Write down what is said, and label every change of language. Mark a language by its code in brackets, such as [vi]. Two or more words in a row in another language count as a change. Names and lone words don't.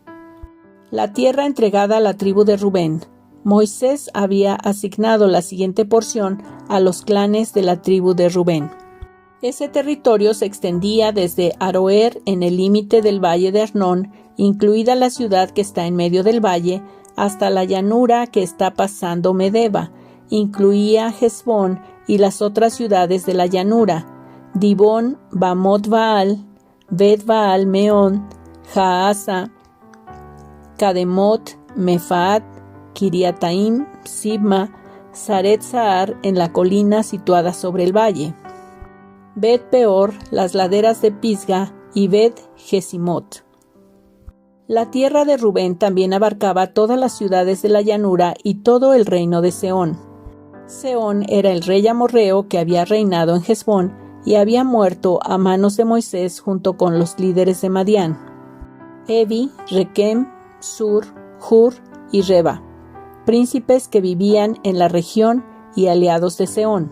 [es] La tierra entregada a la tribu de Rubén. Moisés había asignado la siguiente porción a los clanes de la tribu de Rubén. Ese territorio se extendía desde Aroer en el límite del valle de Arnón, incluida la ciudad que está en medio del valle, hasta la llanura que está pasando Medeba. Incluía Hesbón y las otras ciudades de la llanura, Dibón, Bamot Baal, Bet Baal Meón, Jaasa, Kademot, Mefaat, Kiriataim, Sibma, Saret Sahar en la colina situada sobre el valle, Bet Peor, las laderas de Pisga y Bet Jesimot. La tierra de Rubén también abarcaba todas las ciudades de la llanura y todo el reino de Sehón. Sehón era el rey amorreo que había reinado en Hesbón y había muerto a manos de Moisés junto con los líderes de Madián, Evi, Rekem, Sur, Hur y Reba, príncipes que vivían en la región y aliados de Sehón.